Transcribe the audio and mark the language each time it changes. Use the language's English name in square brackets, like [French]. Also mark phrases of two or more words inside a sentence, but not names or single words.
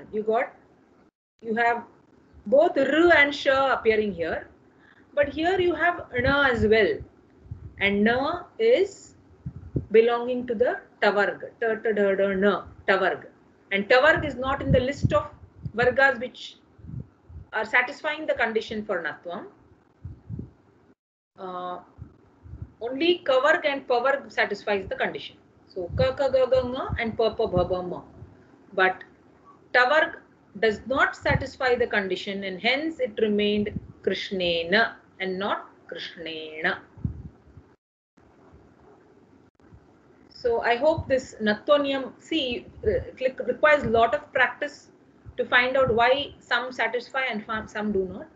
[English] You have both R and Sh appearing here, but here you have Na as well, and Na is belonging to the Tavarg, Tavarg, and Tavarg is not in the list of Vargas which are satisfying the condition for Natvam. Only Kavarg and Pavarg satisfies the condition. So Ka Ka Ga Ga Nga and Pa Pa Bha Ba Ma, but Tavarg does not satisfy the condition, and hence it remained Krishnena and not Krishnena. So I hope this Natvanyam, see, it requires a lot of practice to find out why some satisfy and some do not.